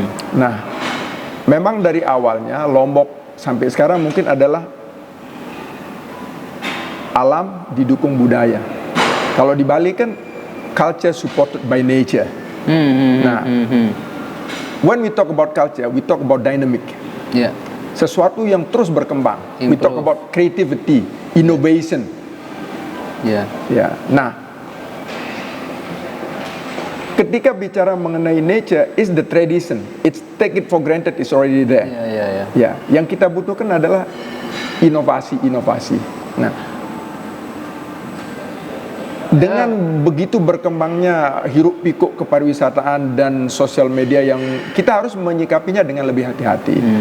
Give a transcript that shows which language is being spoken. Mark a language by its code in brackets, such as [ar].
[id] Nah, memang dari awalnya Lombok sampai sekarang mungkin adalah alam didukung budaya. Kalau di Bali kan [en] culture supported by nature. Nah, when we talk about culture, we talk about dynamic. [id] Sesuatu yang terus berkembang. [en] We talk about creativity, innovation. [id] Nah, ketika bicara mengenai [en] nature, is the tradition. It's take it for granted, it's already there. [id] Yang kita butuhkan adalah inovasi. Nah, dengan begitu berkembangnya hiruk pikuk kepariwisataan dan sosial media yang kita harus menyikapinya dengan lebih hati-hati.